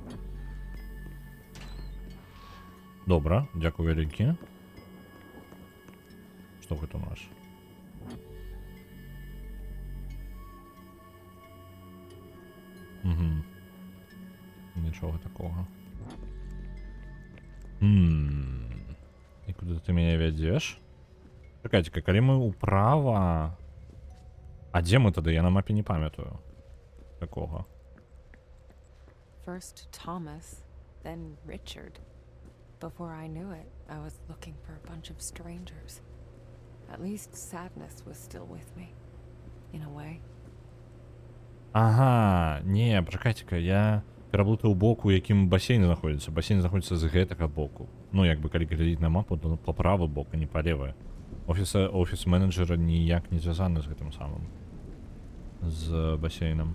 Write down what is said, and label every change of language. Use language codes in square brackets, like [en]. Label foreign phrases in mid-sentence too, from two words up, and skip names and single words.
[be] Добра, дзякую вялікі. Што гэта у нас? Угу. Нічога такога. [uk] І куди ти мене вядзеш? [be] Чакайце-ка, калі мы ўправа... А дзе мы тады? Я на мапе не памятаю. Такога. [en] First Thomas, then Richard. Before I knew it, I was looking for a bunch of strangers. At least Sadness was still with me. In a way. [be] Ага, не, пачакайце-ка, я пераблытаў бок, у якім басейн знаходзіцца. Басейн знаходзіцца з гэтага боку. Ну, як бы, калі глядзець на мапу, то па правы бок, а не па левы. Офіс менеджера ніяк не звязаны з гэтым самым. З басейнам.